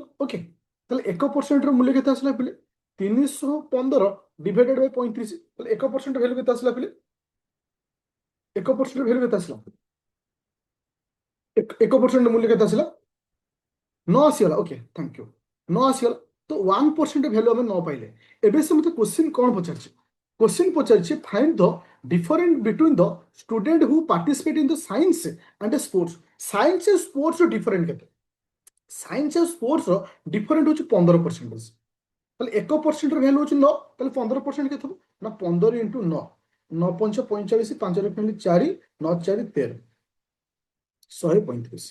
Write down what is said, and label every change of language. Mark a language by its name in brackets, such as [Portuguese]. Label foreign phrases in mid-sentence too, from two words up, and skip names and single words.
[Odia] ଓକେ, ତାହେଲେ 1%ର ମୂଲ୍ୟ କେତେ ଆସିଲା ପିଲେ? 315 [English] divided by [Odia] 35। ତାହେଲେ 1% ଭ୍ୟାଲୁ କେତେ ଆସିଲା ପିଲେ? 1% ଭ୍ୟାଲୁ କେତେ ଆସିଲା? 1% ମୂଲ୍ୟ କେତେ ଆସିଲା? 9 ଆସିଗଲା। ଓକେ, [English] thank you. [Odia] 9 ଆସିଗଲା। ତ 1% ଭ୍ୟାଲୁ ଆମେ 9 ପାଇଲେ। ଏବେ ସେ ମୋତେ କ୍ୱେଶ୍ଚିନ୍ କ'ଣ ପଚାରିଛି? କ୍ୱେଶ୍ଚନ ପଚାରିଏ [English] find the difference between the student who participate in the science and sports. science and sports different के? science and sports different हो 15%। [Odia] ତାହାଲେ 1% ଭାଲ୍ୟୁ ହ 9, ତାହାଲେ 15% କେ ନା 15 ଇଣ୍ଟୁ 9, 9 ପଞ୍ଚ 45, 5 4 9 4 13, 135।